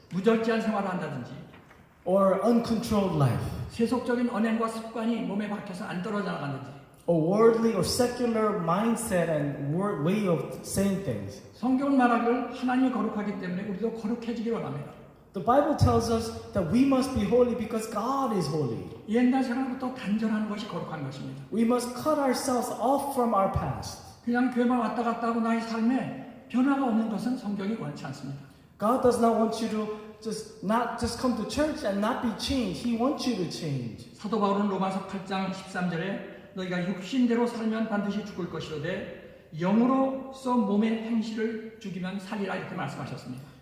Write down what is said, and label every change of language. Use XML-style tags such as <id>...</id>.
<ko>무절제한 생활을 한다든지</ko> <en>or uncontrolled life,</en> <ko>세속적인 언행과 습관이 몸에 박혀서 안 떨어져 나가는지</ko> <en>a worldly or secular mindset and way of saying things.</en> <ko>성경은 말하기를 하나님이 거룩하기 때문에 우리도 거룩해지기를 원합니다.</ko> <en>The Bible tells us that we must be holy because God is holy.</en> <ko>옛날 생활부터 단절하는 것이 거룩한 것입니다.</ko> <en>We must cut ourselves off from our past.</en> <ko>그냥 교회만 왔다 갔다 하고 나의 삶에 변화가 없는 것은 성경이 원치 않습니다.</ko> <en>God does not want you to not just come to church and not be changed. He wants you to change.</en> <ko>사도 바울은 로마서 8장 13절에 너희가 육신대로 살면 반드시 죽을 것이로되 영으로서 몸의 행실을 죽이면 살리라 이렇게 말씀하셨습니다.</ko>